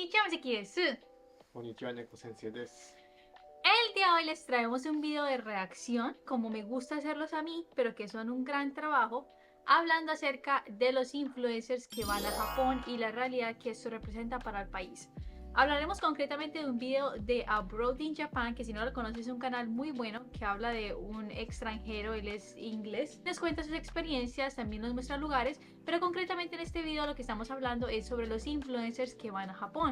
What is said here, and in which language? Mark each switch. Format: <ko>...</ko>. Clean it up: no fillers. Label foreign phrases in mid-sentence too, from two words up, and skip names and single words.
<ja>Kanjiki desu. Konnichiwa, Neko Sensei desu.</ja> <es>El día de hoy les traemos un video de reacción, como me gusta hacerlos a mí, pero que son un gran trabajo, hablando acerca de los influencers que van a Japón y la realidad que esto representa para el país. Hablaremos concretamente de un video de Abroad in Japan, que si no lo conoces es un canal muy bueno que habla de un extranjero, él es inglés, nos cuenta sus experiencias, también nos muestra lugares, pero concretamente en este video lo que estamos hablando es sobre los influencers que van a Japón.</es>